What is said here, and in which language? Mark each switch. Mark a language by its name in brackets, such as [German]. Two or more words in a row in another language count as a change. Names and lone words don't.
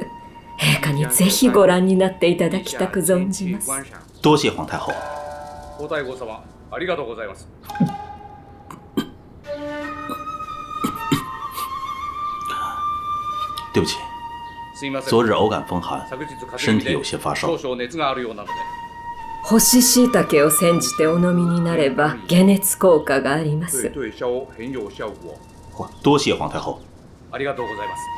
[Japanese] 陛下にぜひご覧になっていただきたく存じます。 [Chinese] 多谢皇太后。 [Japanese] 皇太后様、ありがとうございます。 [Chinese] 对不起，昨日偶感风寒，身体有些发烧。 [Japanese] 少々熱があるようなので。干し椎茸を煎じてお飲みになれば解熱効果があります。 [Chinese] 对消很有效果。多谢皇太后。 [Japanese] ありがとうございます。